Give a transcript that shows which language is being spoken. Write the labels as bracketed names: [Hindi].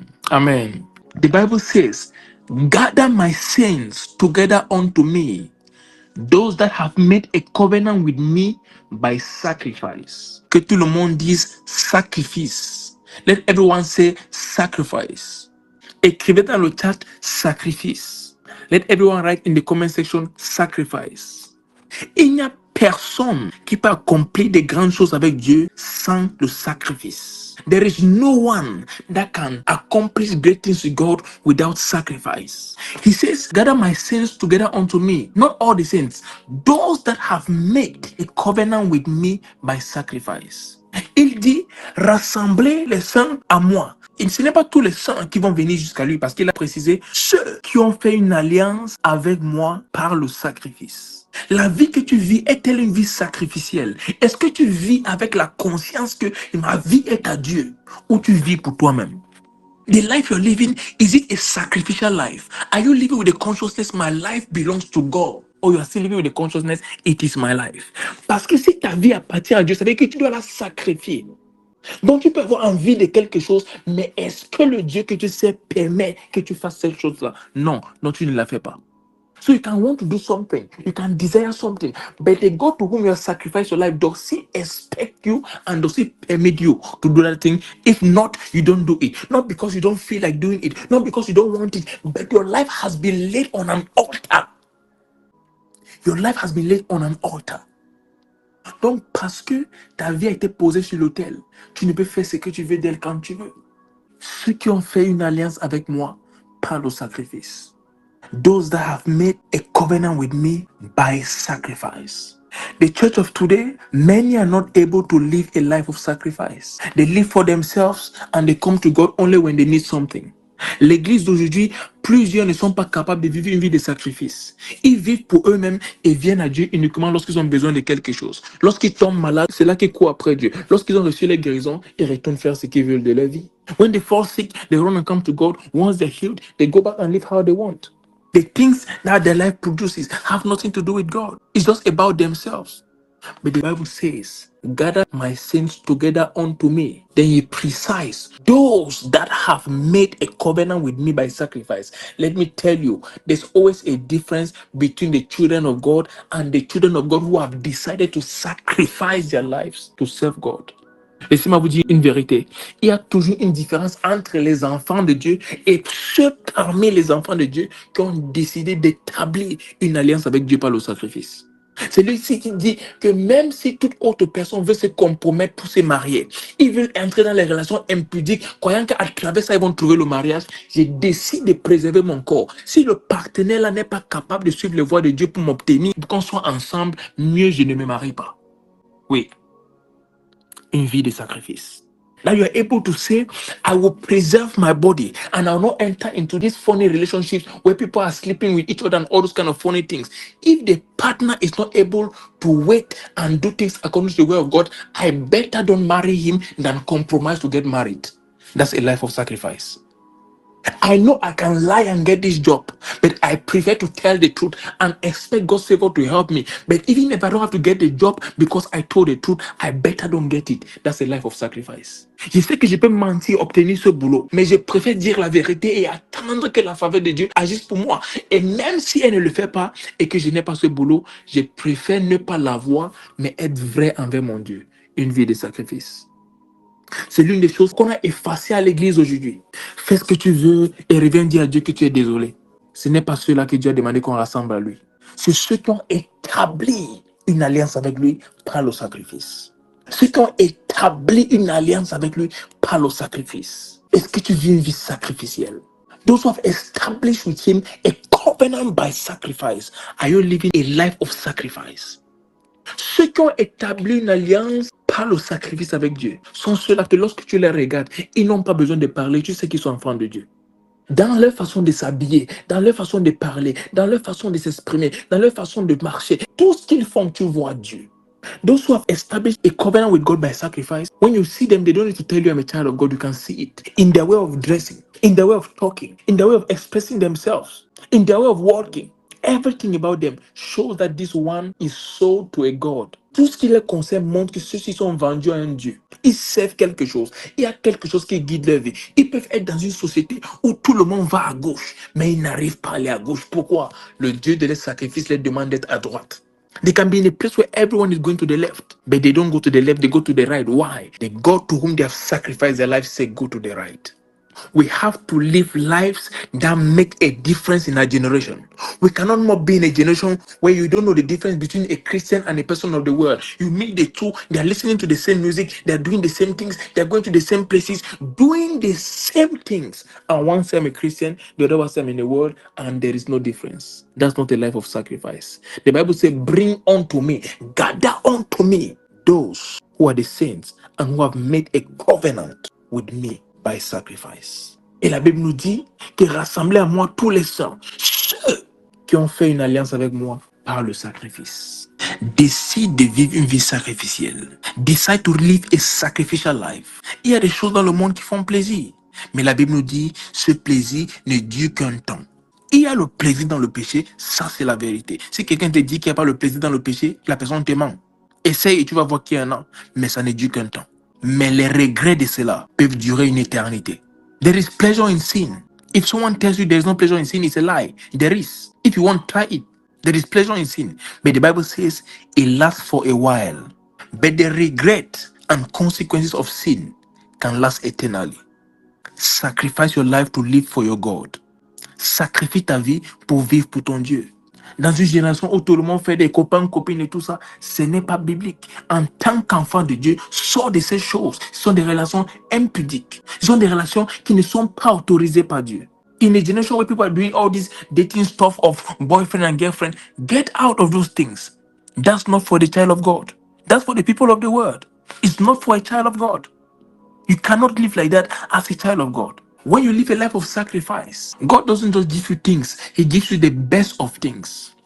[English] Amen. The Bible says, gather my saints together unto me, those that have made a covenant with me by sacrifice. [French] Que tout le monde dise sacrifice. [English] Let everyone say sacrifice. [French] Écrivez dans le chat sacrifice. [English] Let everyone write in the comment section sacrifice. [French] Il n'y a personne qui peut accomplir de grandes choses avec Dieu sans le sacrifice. [English] There is no one that can accomplish great things with God without sacrifice. He says, gather my saints together unto me. Not all the saints. Those that have made a covenant with me by sacrifice. [French] Il dit, rassemblez les saints à moi. Et ce n'est pas tous les saints qui vont venir jusqu'à lui parce qu'il a précisé ceux qui ont fait une alliance avec moi par le sacrifice. La vie que tu vis est-elle une vie sacrificielle? Est-ce que tu vis avec la conscience que ma vie est à Dieu ou tu vis pour toi-même? [English] The life you're living, is it a sacrificial life? Are you living with the consciousness my life belongs to God? Or you are still living with the consciousness it is my life? [French] Parce que si ta vie appartient à Dieu, ça veut dire que tu dois la sacrifier. Donc tu peux avoir envie de quelque chose, mais est-ce que le Dieu que tu sais permet que tu fasses cette chose-là? Non, non, tu ne la fais pas. [English] So you can want to do something, you can desire something, but the God to whom you have sacrificed your life, does He expect you and does He permit you to do that thing? If not, you don't do it. Not because you don't feel like doing it, not because you don't want it, but your life has been laid on an altar. Your life has been laid on an altar. [French] Donc, parce que ta vie a été posée sur l'autel, tu ne peux faire ce que tu veux d'elle quand tu veux. Ceux qui ont fait une alliance avec moi par le sacrifice. [English] Those that have made a covenant with me by sacrifice. The church of today, many are not able to live a life of sacrifice. They live for themselves and they come to God only when they need something. [French] L'église d'aujourd'hui, plusieurs ne sont pas capables de vivre une vie de sacrifice. Ils vivent pour eux-mêmes et viennent à Dieu uniquement lorsqu'ils ont besoin de quelque chose. Lorsqu'ils tombent malades, c'est là qu'ils courent après Dieu. Lorsqu'ils ont reçu les guérisons, ils retournent faire ce qu'ils veulent de leur vie. [English] When they fall sick, they run and come to God. Once they're healed, they go back and live how they want. The things that their life produces have nothing to do with God. It's just about themselves. But the Bible says, gather my saints together unto me. Then he precise those that have made a covenant with me by sacrifice. Let me tell you, there's always a difference between the children of God and the children of God who have decided to sacrifice their lives to serve God. [French] Laissez-moi vous dire une vérité. Il y a toujours une différence entre les enfants de Dieu et ceux parmi les enfants de Dieu qui ont décidé d'établir une alliance avec Dieu par le sacrifice. C'est lui-ci qui dit que même si toute autre personne veut se compromettre pour se marier, ils veulent entrer dans les relations impudiques, croyant qu'à travers ça, ils vont trouver le mariage. Je décide de préserver mon corps. Si le partenaire là n'est pas capable de suivre les voies de Dieu pour m'obtenir, pour qu'on soit ensemble, mieux je ne me marie pas. Oui. Une vie de sacrifice. [English] Now you are able to say, I will preserve my body and I will not enter into these funny relationships where people are sleeping with each other and all those kind of funny things. If the partner is not able to wait and do things according to the way of God, I better don't marry him than compromise to get married. That's a life of sacrifice. I know I can lie and get this job, but I prefer to tell the truth and expect God's favor to help me. But even if I don't have to get the job because I told the truth, I better don't get it. That's a life of sacrifice. [French] Je sais que je peux mentir, obtenir ce boulot, mais je préfère dire la vérité et attendre que la faveur de Dieu agisse pour moi. Et même si elle ne le fait pas et que je n'ai pas ce boulot, je préfère ne pas l'avoir, mais être vrai envers mon Dieu. Une vie de sacrifice. C'est l'une des choses qu'on a effacées à l'église aujourd'hui. Fais ce que tu veux et reviens dire à Dieu que tu es désolé. Ce n'est pas ceux-là que Dieu a demandé qu'on rassemble à lui. C'est ceux qui ont établi une alliance avec lui par le sacrifice. Ceux qui ont établi une alliance avec lui par le sacrifice. Est-ce que tu vis une vie sacrificielle? [English] Those who have established with him a covenant by sacrifice. Are you living a life of sacrifice? [French] Ceux qui ont établi une alliance par le sacrifice avec Dieu sont ceux-là que lorsque tu les regardes, ils n'ont pas besoin de parler, tu sais qu'ils sont enfants de Dieu. Dans leur façon de s'habiller, dans leur façon de parler, dans leur façon de s'exprimer, dans leur façon de marcher, tout ce qu'ils font, tu vois Dieu. [English] Those who have established a covenant with God by sacrifice, when you see them, they don't need to tell you I'm a child of God, you can see it. In their way of dressing, in their way of talking, in their way of expressing themselves, in their way of walking. Everything about them shows that this one is sold to a God. [French] Tout ce qui les concerne montre que ceux-ci sont vendus à un Dieu. Ils servent quelque chose. Il y a quelque chose qui guide leur vie. Ils peuvent être dans une société où tout le monde va à gauche, mais ils n'arrivent pas à aller à gauche. Pourquoi? Le Dieu de leur sacrifice les demande d'être à droite. [English] They can be in a place where everyone is going to the left, but they don't go to the left, they go to the right. Why? The God to whom they have sacrificed their lives say go to the right. We have to live lives that make a difference in our generation. We cannot more be in a generation where you don't know the difference between a Christian and a person of the world. You meet the two, they are listening to the same music, they are doing the same things, they are going to the same places, doing the same things. And one say I'm a Christian, the other one say I'm in the world, and there is no difference. That's not a life of sacrifice. The Bible says, bring unto me, gather unto me those who are the saints and who have made a covenant with me by sacrifice. [French] Et la Bible nous dit que rassemblez à moi tous les saints, ceux qui ont fait une alliance avec moi par le sacrifice. Décide de vivre une vie sacrificielle. [English] Decide to live a sacrificial life. [French] Il y a des choses dans le monde qui font plaisir, mais la Bible nous dit ce plaisir ne dure qu'un temps. Il y a le plaisir dans le péché, ça c'est la vérité. Si quelqu'un te dit qu'il n'y a pas le plaisir dans le péché, la personne te ment. Essaye et tu vas voir qu'il y a un an, mais ça ne dure qu'un temps. Mais les regrets de cela peuvent durer une éternité. [English] There is pleasure in sin. If someone tells you there is no pleasure in sin, it's a lie. There is. If you want, try it. There is pleasure in sin. But the Bible says it lasts for a while. But the regret and consequences of sin can last eternally. Sacrifice your life to live for your God. [French] Sacrifie ta vie pour vivre pour ton Dieu. Dans une génération où tout le monde fait des copains, copines et tout ça, ce n'est pas biblique. En tant qu'enfant de Dieu, sors de ces choses. Ce sont des relations impudiques. Ce sont des relations qui ne sont pas autorisées par Dieu. [English] In a generation where people are doing all this dating stuff of boyfriend and girlfriend, get out of those things. That's not for the child of God. That's for the people of the world. It's not for a child of God. You cannot live like that as a child of God. When you live a life of sacrifice, God doesn't just give you things, He gives you the best of things.